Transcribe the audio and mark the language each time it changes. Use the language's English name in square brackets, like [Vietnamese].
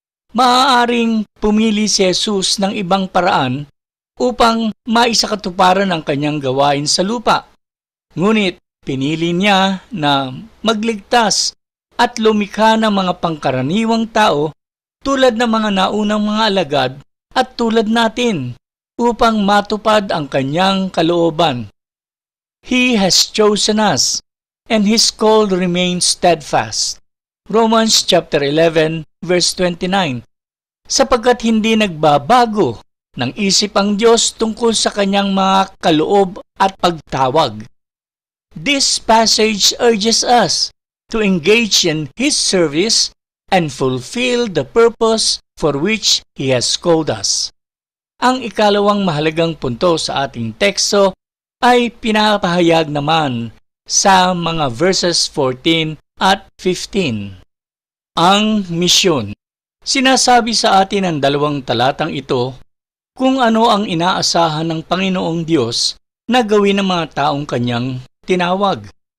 [Filipino] Maaaring pumili si Jesus ng ibang paraan upang maisakatuparan ang kanyang gawain sa lupa. Ngunit pinili niya na magligtas at lumikha ng mga pangkaraniwang tao tulad ng mga naunang mga alagad at tulad natin upang matupad ang kanyang kalooban. [English] He has chosen us, and His call remains steadfast. Romans chapter 11 verse 29. [Filipino] Sapagkat hindi nagbabago ng isip ang Diyos tungkol sa kanyang mga kaloob at pagtawag. [English] This passage urges us to engage in His service and fulfill the purpose for which He has called us. [Filipino] Ang ikalawang mahalagang punto sa ating teksto ay pinapahayag naman sa mga verses 14 at 15. Ang misyon. Sinasabi sa atin ng dalawang talatang ito kung ano ang inaasahan ng Panginoong Diyos na gawin ng mga taong kanyang tinawag.